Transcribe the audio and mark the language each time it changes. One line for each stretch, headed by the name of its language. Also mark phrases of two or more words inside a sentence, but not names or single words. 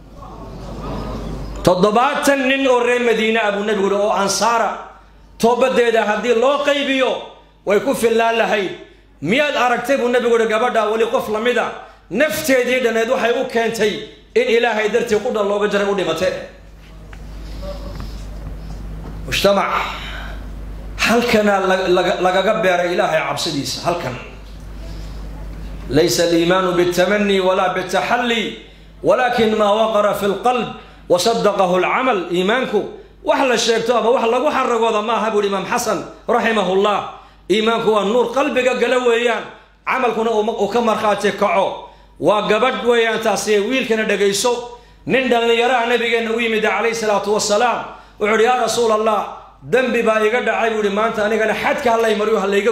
Somali: 70 nin oo reer madiina abu nabigu oo ansaara toobadeeda haddii loo qaybiyo way ku filan lahayd miyaad aragtay buu nabigu yidhi gabadha wali qof lamida nafteedii dhaneed waxay u keentay in ilaahay dartii ku dhan looga jaray u dhimatay mujtamac halkana lagaga beeray ilaahay cabsidiisa halkan
Arabic: ليس الإيمان بالتمني ولا بالتحلي ولكن ما وقر في القلب وصدقه العمل
Somali: iimaanku wax la sheegto ama wax lagu xaragooda ma aha buu imaam xasan rahimahullah iimaanku waa nuur qalbiga gala weeyaan camalkuna uu ka marxaati kaco waa gabadh weeyaan taasi wiilkana dhageyso nin dhalinyaraha nabigeena u yimid
Arabic: عليه الصلاة والسلام
Somali: wuxuu yidhi
Arabic: يا رسول الله
Somali: dambi baa iga dhacay buu yidhi maanta anigana xadka hallay mariyo hallayga